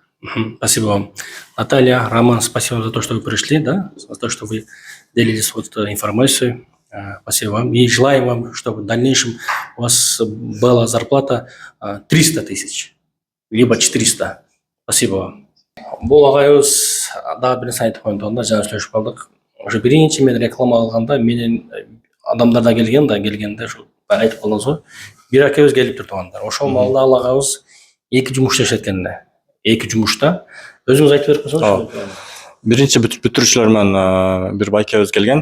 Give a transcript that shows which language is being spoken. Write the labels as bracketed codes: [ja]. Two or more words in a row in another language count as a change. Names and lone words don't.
[ru] Спасибо вам. Наталья, Роман, спасибо за то, что вы пришли, да, за то, что вы делились вот информацией. Спасибо вам. И желаем вам, чтобы в дальнейшем у вас была зарплата 300 тысяч, либо 400. Спасибо вам. [kk] Бұл ағайыз да бір нәрсе айтып қойды, жаңа сөйлесіп қалдық. [ky] ошо биринчи мен реклама алганда менен адамдардан келгенде ошо баягы айтып калдыңыз го, бир акебиз келиптир туугандар. Ошол маалда ал агабыз 2 жумушта иштешет экен да. 2 жумушта. Өзүңүз айтып берип койсоңузчу. Биринчи бүтүрүүчүлөр менен бир байкебиз келген.